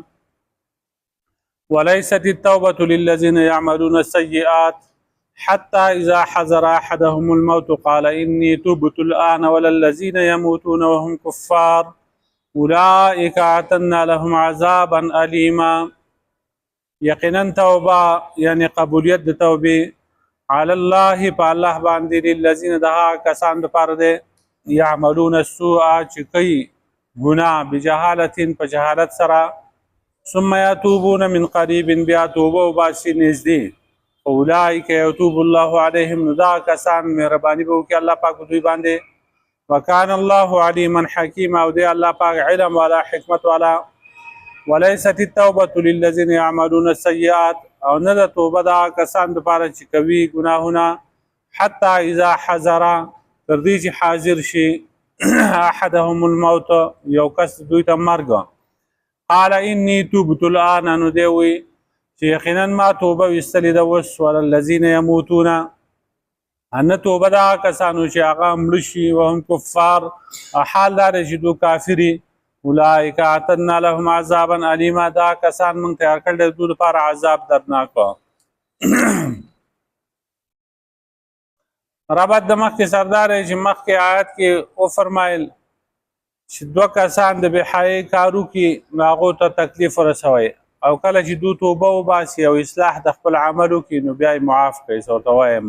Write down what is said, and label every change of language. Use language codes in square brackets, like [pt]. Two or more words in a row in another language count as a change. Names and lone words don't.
[ar] وليست التوبة للذين يعملون السيئات حتى إذا حضر أحدهم الموت قال إني تبت الآن ولا الذين يموتون وهم كفار أولئك أعتدنا لهم عذابا أليما. [ps] یقینا توبه یعنی قبولیت د توبې [ar] علی الله [ps] په الله باندې للذین دها کسان دپاره دی [ar] یعملون السوء [ps] چې کوي ګناه بجهالت په جهالت سره [ar] ثم یتوبون من قریب [ps] بیا توبه وباسي نږدې [ar] اولئک یتوب الله علیهم [ps] نو دا کسان مهرباني به وکړي الله پاک دوی باندې [ar] وکان الله علیما حکیما [ps] او دی الله پاک علم والا حکمت والا. [ar] وليست التوبة للذين يعملون السيئات [ps] او نه د توبه دا کسان دپاره چې کوي ګناهونه [ar] حتی اذا حضر [ps] تر دې چې حاضر شي [ar] احدهم الموت [ps] یو کس دوی ته مرګ [ar] قال اني تبت الان [ps] نو دی وی چې یقینا ما توبه ویستلې ده اوس [ar] ولا الذين يموتون [ps] ان توبه دا کسانو چې هغه مړه شي [ar] وهم کفار [ps] حال دا چې دوی کافري [ar] اولئک اعتدنا لهم عذابا الیما [ps] دا کسان موږ تیار کړل د دوی لپاره عذاب دردناک. ربط د مخکې سردار چې مخکې آیت کې او فرمایل چې دوه کسان د بحایي کارو کې هغو ته تکلیف ورسوي او کله چې دوی توبه وباسي او اصلاح د خپل عملو کې نو بیا یې معاف کوي څه ورته وایم.